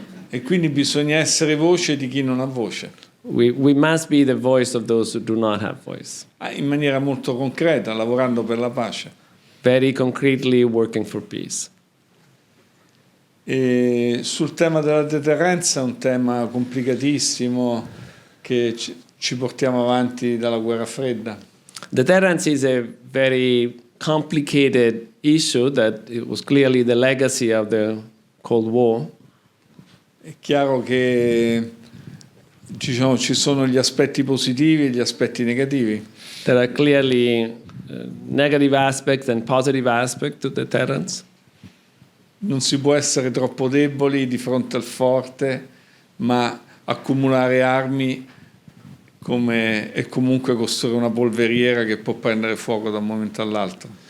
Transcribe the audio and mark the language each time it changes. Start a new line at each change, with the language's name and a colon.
Italian: E quindi bisogna essere voce di chi non ha voce.
English: We must be the voice of those who do not have voice.
Italian: In maniera molto concreta, lavorando per la pace.
English: Very concretely working for peace.
Italian: E sul tema della deterrenza, un tema complicatissimo che ci portiamo avanti dalla guerra fredda.
English: Deterrence is a very complicated issue that it was clearly the legacy of the Cold War.
Italian: È chiaro che ci sono gli aspetti positivi e gli aspetti negativi.
English: There are clearly negative aspects and positive aspects to deterrence.
Italian: Non si può essere troppo deboli di fronte al forte, ma accumulare armi e comunque costruire una polveriera che può prendere fuoco da un momento all'altro.